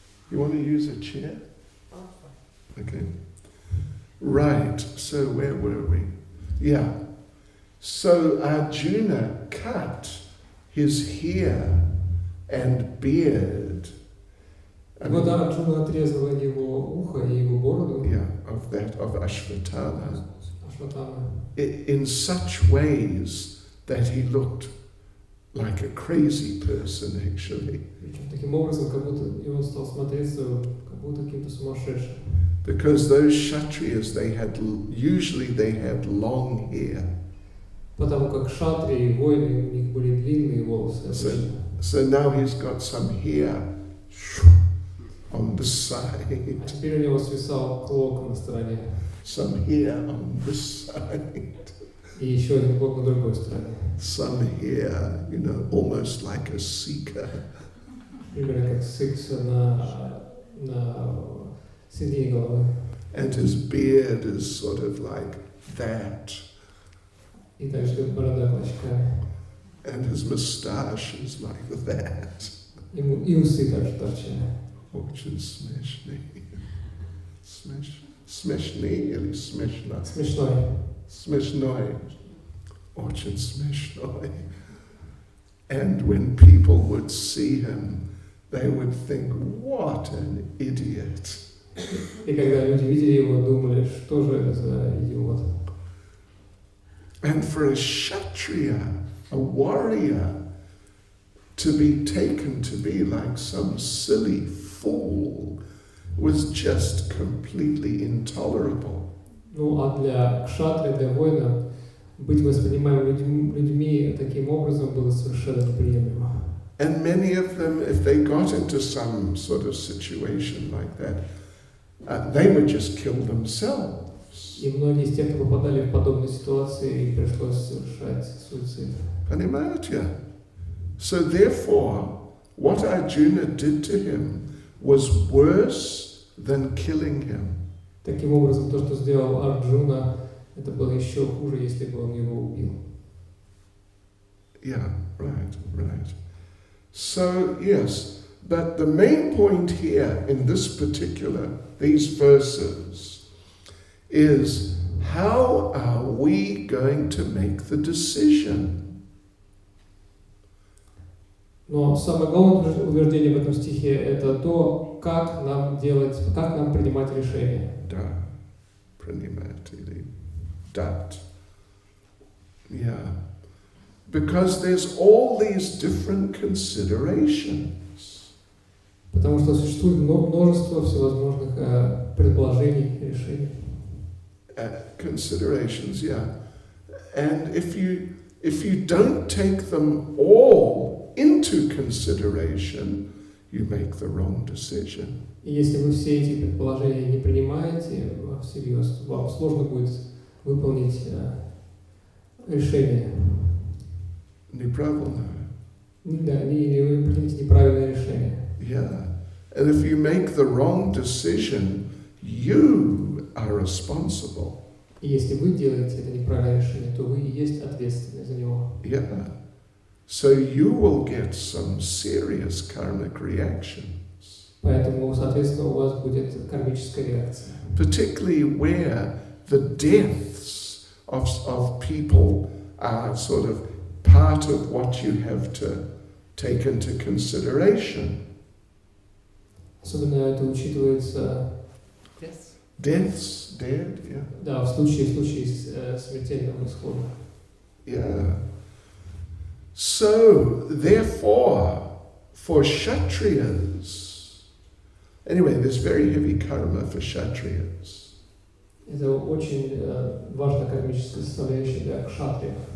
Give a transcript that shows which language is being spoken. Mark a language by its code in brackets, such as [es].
[en] You want to use a chair? Okay. Right, so where were we? Yeah. So Arjuna cut his hair and beard. [ru] Когда Арджуна отрезала его ухо и его бороду, [en] Of Ashvatthama. [ru] Ашватthama, [en] In such ways that he looked like a crazy person actually. [ru] таким образом, как будто и он стал смотреться как будто каким-то сумасшедшим. [en] Because those Kshatriyas, usually they had long hair. [ru] Потому как шатри и воины, у них были длинные волосы обычно. [en] So now he's got some hair on the side. [ru] А теперь у него свисал клок на стороне. [en] Some hair on this side. [ru] И еще один клок на другой стороне. [en] Some hair, almost like a seeker. [ru] Примерно как сикса на середине головы. [en] And his beard is sort of like that. [ru] И также борода клочками. [en] And his moustache is like that. [ru] И усы также торчали. Очень смешный. Смешный или смешно? Смешной. Смешной. Очень смешной. [en] And when people would see him, they would think, what an idiot. [ru] И когда люди видели его, думали, что же это за идиот. [en] And for a kshatriya, a warrior, to be taken to be like some silly fool was just completely intolerable. [ru] Ну, а для кшатри, для воина, быть воспринимаемым людьми таким образом было совершенно неприемлемо. [en] And many of them, if they got into some sort of situation like that, they would just kill themselves. [ru] И многие из тех, кто попадали в подобные ситуации, им пришлось совершать суицид. Понимаете? [en] So therefore, what Arjuna did to him was worse than killing him. [ru] Таким образом, то, что сделал Арджуна, это было еще хуже, если бы он его убил. [en] Yeah, right. So, yes, but the main point here in these verses, is how are we going to make the decision? [ru] Но самое главное утверждение в этом стихе – это то, как нам принимать решение. Да, принимать или дать. [en] Yeah. Because there's all these different considerations. [ru] Потому что существует множество всевозможных предположений, решений. [en] Considerations, yeah. And if you don't take them all into consideration, you make the wrong decision. [ru] И если вы все эти предположения не принимаете всерьез, вам сложно будет выполнить решение. Неправильно. Да, или вы примете неправильное решение. [en] Yeah. And if you make the wrong decision, you are responsible. [ru] И если вы делаете это неправильное решение, то вы и есть ответственны за него. [en] Yeah. So you will get some serious karmic reactions. [ru] Поэтому, соответственно, у вас будет кармическая реакция. [en] Particularly where the deaths of people are sort of part of what you have to take into consideration. [ru] Особенно это учитывается [en] Deaths, dead, yeah. [ru] Да, в случае смертельного исхода. [en] Yeah. So, therefore, for Kshatriyas, anyway, there's very heavy karma for Kshatriyas. [ru] Это очень важная кармическая составляющая для кшатриев.